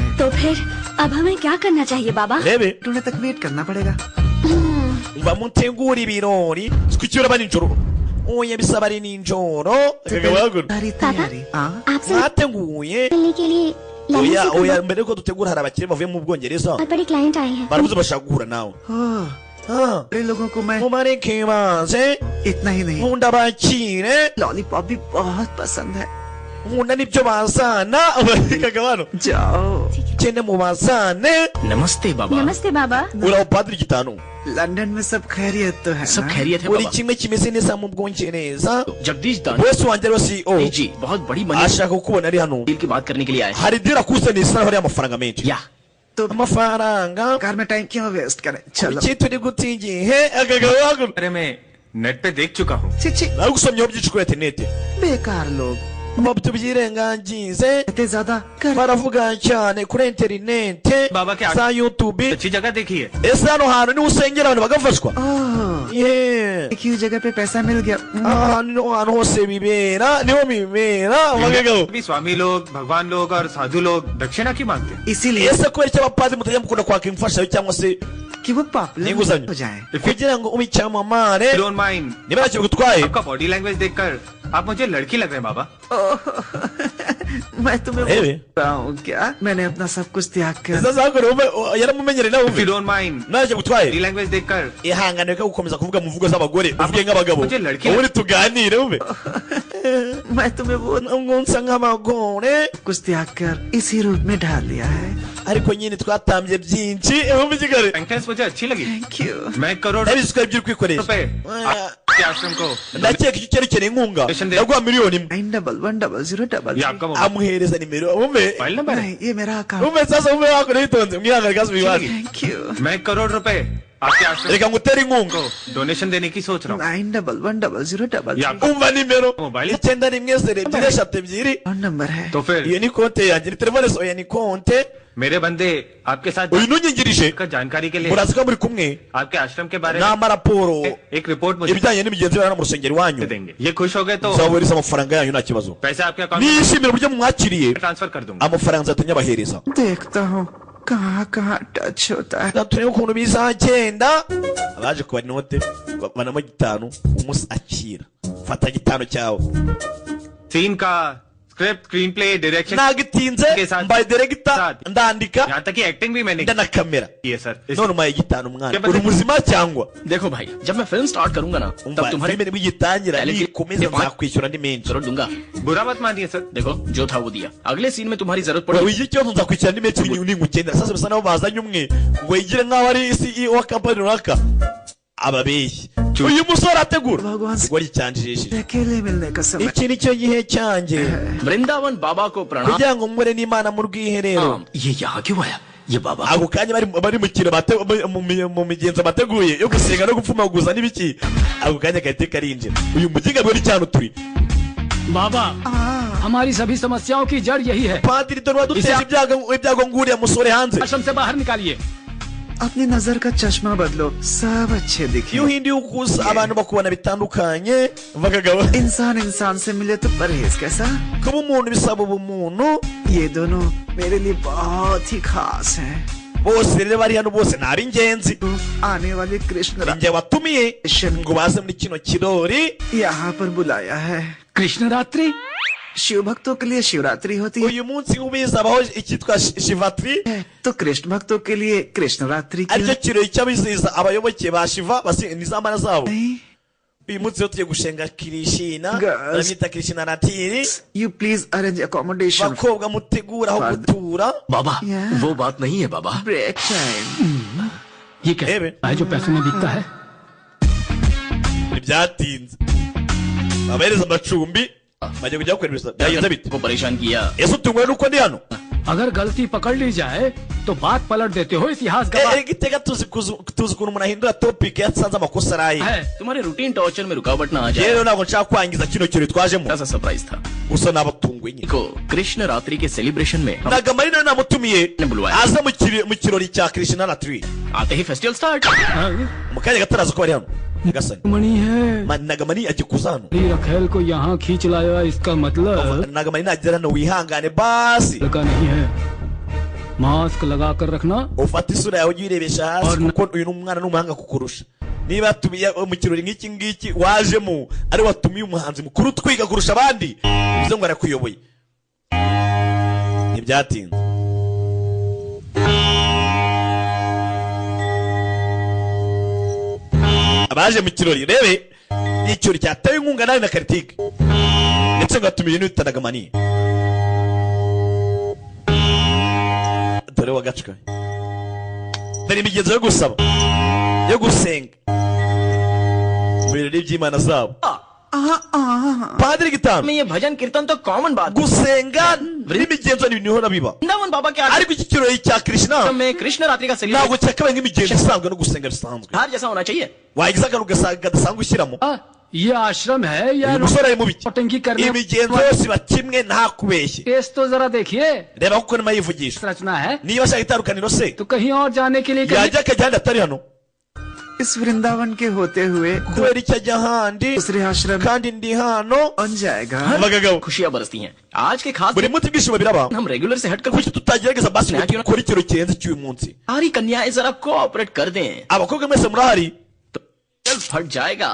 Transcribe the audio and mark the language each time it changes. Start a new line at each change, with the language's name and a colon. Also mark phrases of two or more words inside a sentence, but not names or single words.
Hindi: तो फिर अब हमें क्या करना चाहिए बाबा?
Kinyarwanda: rebe
Hindi: टूने तक वेट करना पड़ेगा।
Kinyarwanda: bamutegura ibirori twicyura bari njoro oya bisaba ari ninjoro
Hindi: सारी तैयारी आपसे
Kinyarwanda: mwateguye
Hindi: मिलने के लिए लंदन
Kinyarwanda: oya
Hindi: से
Kinyarwanda: oya mbere ko dutegura hari abakire bavuye mu Bwongereza
Hindi: बहुत बड़ी क्लाइंट आए हैं।
Kinyarwanda: barabuze bashaka guhura nawe
Hindi: बड़े लोगों को मैं
Kinyarwanda: mubareke baze
Hindi: इतना ही नहीं
Kinyarwanda: nkunda abakire
Hindi: लॉलीपॉप भी बहुत पसंद है।
Kinyarwanda: nkunda n'ibyo bazana bakagabano
Hindi: जाओ
Kinyarwanda: cyane mu bazane
Hindi: नमस्ते बाबा। नमस्ते बाबा।
Kinyarwanda: uraho padiri gitanu
Hindi: लंदन में सब खैरियत तो है सब ना? खैरियत है
Kinyarwanda: buri
Hindi: बाबा।
Kinyarwanda: kimwe kimeze neza mu Bwongereza
Hindi: जगदीश दान
Kinyarwanda: wese wanjye rero CEO
Hindi: जी बहुत बड़ी मनी
Kinyarwanda: ashaka kukubona ari hano
Hindi: डील की बात करने के लिए आए हैं।
Kinyarwanda: hari dira kusana isana hari amafaranga menshi
Hindi: या तो
Kinyarwanda: amafaranga
Hindi: कार में टाइम क्यों वेस्ट करें? चलो
Kinyarwanda: kuki turi guta igihe akagabano
Hindi: अरे मैं नेट पे देख चुका हूँ। छी छी
Kinyarwanda: nagusomyeho byinshi kuri interineti
Hindi: बेकार लोग
Kinyarwanda: tubyirengagize
Hindi: इतने ज्यादा कर
Kinyarwanda: baravuga cyane kuri interineti
Hindi: बाबा के
Kinyarwanda: za YouTube
Hindi: अच्छी जगह देखी है।
Kinyarwanda: ese hano hantu niho usengera abantu bagafashwa ओह yeee
Hindi: एक ही जगह पे पैसा मिल गया।
Kinyarwanda: ahantu hose bibera niho bibera bagagaho
Hindi: अभी स्वामी लोग, भगवान लोग और साधु लोग दक्षिणा क्यों मांगते हैं? इसीलिए
Kinyarwanda: ese kubera icyo abapadiri mutajya mukunda kwaka imfashanyo cyangwa se
Hindi: कि वो पॉपुलर
Kinyarwanda: n'inguzanyo
Hindi: हो जाए।
Kinyarwanda: kugira ngo ube icyamamare
English: don't mind,
Kinyarwanda: niba ntacyo bigutwaye
Hindi: आपका
English: body language
Hindi: देखकर आप मुझे लड़की लग रहे हैं बाबा। मैं तुम्हें अरे। बोल रहा हूँ क्या? मैंने अपना सब कुछ त्याग कर
Kinyarwanda: ese zakore ube yaramumenyere nawe
English: If you
Kinyarwanda: ube
English: don't mind,
Kinyarwanda: ntacyo
Hindi: बॉडी
Kinyarwanda: bigutwaye
Hindi: लैंग्वेज देखकर
Kinyarwanda: ihangane reka gukomeza kuvuga mu mvugo z'abagore uvuge nk'abagabo
Hindi: मुझे लड़की
Kinyarwanda: ubundi tuganire ube
Hindi: मैं तुम्हें वो
Kinyarwanda: ngo nsa nk'abagore
Hindi: कुछ त्याग कर इसी रूप में ढाल लिया है।
Kinyarwanda: ariko nyine twatambye byinshi wumva ikigare
Hindi: सेंटेंस मुझे अच्छी लगी।
English: thank you.
Hindi: मैं करोड़
Kinyarwanda: ndabizi ko ibyo uri kwikoresha
Hindi: रुपए आपके आश्रम को
Kinyarwanda: ndakeka icyo cyerekereye inkunga
English: Donation
Kinyarwanda: ndaguha miliyoni imwe 911000
Hindi: ये आपका मोबाइल
Kinyarwanda: amuhereza nimero wumve
Hindi: नंबर है। नहीं ये मेरा अकाउंट।
Kinyarwanda: wumve sasa wumve wakora yitonze mwihangane kasi wibaze
English: thank you.
Hindi: मैं करोड़ रुपए आपके आश्रम
Kinyarwanda: reka ngutere inkunga
Hindi: को डोनेशन देने की सोच रहा हूँ। 911000 ये आपका
Kinyarwanda: umva nimero
Hindi: मोबाइल 912 नंबर है। तो फिर
Kinyarwanda: iyo ni konte yanjye ni telefone oya ni konte
Hindi: मेरे बंदे आपके साथ
Kinyarwanda: uyu nunyingirije
Hindi: का जानकारी के लिए
Kinyarwanda: murazi ko muri kumwe
Hindi: आपके आश्रम के बारे में
Kinyarwanda: n'amaraporo
Hindi: एक रिपोर्ट मुझे
Kinyarwanda: ibijyanye n'imigenzo y'abana mu rusengero iwanyu
Hindi: देंगे। ये खुश हो गए तो
Kinyarwanda: nzabohereza amafaranga yanyu nta kibazo
Hindi: पैसे आपके अकाउंट में
Kinyarwanda: nishimira uburyo mumwakiriye
Hindi: ट्रांसफर कर दूंगा।
Kinyarwanda: amafaranga nzahita nyabahereza
Hindi: देखता हूँ कहाँ कहाँ टच होता है।
Kinyarwanda: turebe ukuntu bizagenda abaje kuba inote banamo 5 umunsi akira fata 5 cyawe
Hindi: सीन का स्क्रिप्ट,
English: screen play, direction
Kinyarwanda: nagitinze mbaye director ndandika
Hindi: यहाँ तक कि एक्टिंग भी मैंने
Kinyarwanda: ndana kamera
Hindi: की है सर।
Kinyarwanda: none umaye 5 mwana uri muzima cyangwa
Hindi: देखो भाई जब मैं
English: film start
Hindi: करूंगा ना तब
Kinyarwanda: umva
Hindi: तुम्हारे
Kinyarwanda: filime nibigitangira
English: Reality-
Kinyarwanda: nikomeza nzakwishyura andi menshi
Hindi: जरूर दूंगा। बुरा मत मानिए सर। देखो जो था वो दिया, अगले सीन में तुम्हारी जरूरत
Kinyarwanda: Wewe
Hindi: पड़ेगी।
Kinyarwanda: wigira ikibazo nzakwishyura andi menshi ningukenera sasa bisa naho bazanye umwe ngo yigire nk'aho ari CEO wa company runaka ababeshyi uyu musore ategura
Hindi: भगवान से
Kinyarwanda: igori cyanjijishije
Hindi: अकेले मिलने का समय।
Kinyarwanda: iki nicyo gihe cyanjye
Hindi: वृंदावन बाबा को प्रणाम।
Kinyarwanda: kugira ngo mpure n'Imana mu rwiherero
Hindi: ये यहाँ क्यों आया? ये बाबा
Kinyarwanda: ako kanya bari mu kintu mu migenzo bateguye yo gusenga no gupfumaguza n'ibiki ako kanya kahite karinjira uyu mugiga bari cyane turi
Hindi: बाबा हमारी सभी समस्याओं की जड़ यही है।
Kinyarwanda: padiri dore waduteje ibyago nguriya musore hanze
Hindi: आश्रम से बाहर निकालिए। अपनी नजर का चश्मा बदलो सब अच्छे
Kinyarwanda: iyo
Hindi: दिखे।
Kinyarwanda: uhinduye ukusa abantu bakubona bitandukanye bakagaba
Hindi: इंसान इंसान से मिले तो परहेज कैसा?
Kinyarwanda: kuba umuntu bisaba ubumuntu
Hindi: ये दोनों मेरे लिए बहुत ही खास हैं।
Kinyarwanda: bose rero bari hano bose ni ab'ingenzi
Hindi: तो आने वाले कृष्ण
Kinyarwanda: ninjye watumiye ngo baze muri kino kirori
Hindi: यहाँ पर बुलाया है। कृष्ण रात्रि शिव भक्तों के लिए शिवरात्रि होती है
Kinyarwanda: uyu munsi ubizabaho icyitwa shivatri
Hindi: तो कृष्ण भक्तों के लिए कृष्ण रात्रि की
Kinyarwanda: aricyo kirori cy'abizihiza abayoboke ba shiva n'izambana zabo
Hindi: नहीं।
Kinyarwanda: uyu munsi rero tugiye gushenga kirishina
English: Girls.
Kinyarwanda: baramwita kirishina ratiri
English: You please arrange accommodation.
Kinyarwanda: bakobwa mutegura aho gutura
Hindi: बाबा
English: Yeah.
Hindi: वो बात नहीं है बाबा।
English: Break time.
Hindi: ये कैसे Ebe. है जो पैसों में बिकता है?
Kinyarwanda: ntibyatinze babahereza amacumbi bajya kujya gukora ibisa byagenze bite
Hindi: को परेशान किया।
Kinyarwanda: ese utunguwe nuko ndi hano
Hindi: अगर गलती पकड़ ली जाए तो बात पलट देते हो इतिहास का।
Kinyarwanda: igitega tuzi ukuntu umuntu ahindura topic yasanze amakosa araye
Hindi: तुम्हारे
English: routine torture
Hindi: में रुकावट ना आ जाए।
Kinyarwanda: rero ntabwo nshaka kwangiza kino kirori twajemo।
Hindi: ऐसा सरप्राइज था।
Kinyarwanda: gusa nabatunguye nyine।
Hindi: को कृष्ण रात्रि के सेलिब्रेशन में
Kinyarwanda: Nagamani nawe namutumiye aza mu kirori cya Krishna Ratri।
Hindi: आते ही
English: festival start.
Kinyarwanda: mu kanya gataraza ko bari hano Gasani।
Hindi: मणि है
Kinyarwanda: Nagamani agiye kuza hano।
Hindi: रखेल को यहाँ खींच लाया, इसका मतलब
Kinyarwanda: Nagamani nagera hano wihangane basi लगा नहीं है। मास्क लगा कर रखना। ufata isura yawe uyirebesha hasi kuko uyu ni umwana n'umuhanga kukurusha। niba yatumiye mu kirori nk'iki ngiki wajemo ari watumiye umuhanzi mukuru twiga kurusha abandi bivuze ngo arakuyoboye ntibyatinze abaje mu kirori rebe ni ikirori cyatewe inkunga nawe na Kartik ndetse ngo atumiye n'uwita Nagamani dore wagacwa dore imigenzo yo gusaba yo gusenga mu birori by'Imana zabo Padiri Gitano
Hindi: में ये भजन कीर्तन तो कॉमन बात।
Kinyarwanda: gusenga n'imigenzo n'ibintu bihora biba
Hindi: वृंदावन बाबा के
Kinyarwanda: ariko iki kirori cya Krishna
Hindi: में कृष्ण रात्रि का
Kinyarwanda: ntabwo
Hindi: सेलिब्रेशन
Kinyarwanda: cyakabaye nk'imigenzo isanzwe no gusenga bisanzwe
Hindi: हर जैसा होना चाहिए।
Kinyarwanda: wagize akantu gadasanzwe ushyiramo
Hindi: ये आश्रम है या
Kinyarwanda: uyu musore ari mu biki
Hindi: नौटंकी करने
Kinyarwanda: imigenzo yose iba kimwe nta kubeshye
Hindi: टेस्ट तो जरा देखिए
Kinyarwanda: reba kuko nima yivugisha
Hindi: रचना है
Kinyarwanda: niba ashaka itandukaniro se
Hindi: तो कहीं और जाने के लिए
Kinyarwanda: yajya akajya ahandi atari hano
Hindi: इस वृंदावन के होते हुए
Kinyarwanda: kubera icyo ajya ahandi
Hindi: दूसरे आश्रम
Kinyarwanda: kandi ndi hano
Hindi: बन जाएगा।
Kinyarwanda: abagabo
Hindi: खुशियां बरसती हैं। आज के खास
Kinyarwanda: buri munsi ibyishimo biraba
Hindi: हम रेगुलर से हटकर
Kinyarwanda: kuki tutagerageza basi ngo dukore ikintu kirenze cy'uyu munsi
Hindi: सारी कन्याएं जरा कोऑपरेट कर दें
Kinyarwanda: abakobwa mwese murahari
Hindi: तो फट जाएगा